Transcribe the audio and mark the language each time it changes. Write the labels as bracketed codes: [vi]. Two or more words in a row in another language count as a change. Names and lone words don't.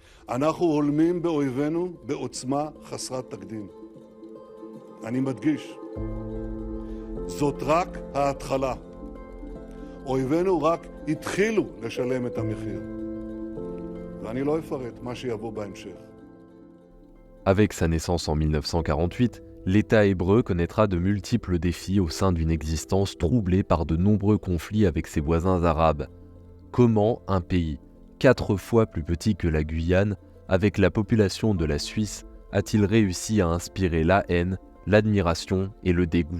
[he] אנחנו הולמים באויבינו בעוצמה חסרת תקדים. אני מדגיש, זאת רק ההתחלה. אויבינו רק התחילו לשלם את המחיר. ואני לא אפרט מה שיבוא בהמשך. [fr] Avec sa naissance en 1948, l'État hébreu connaîtra de multiples défis au sein d'une existence troublée par de nombreux conflits avec ses voisins arabes. Comment un pays, 4 fois plus petit que la Guyane, avec la population de la Suisse, a-t-il réussi à inspirer la haine, l'admiration et le dégoût?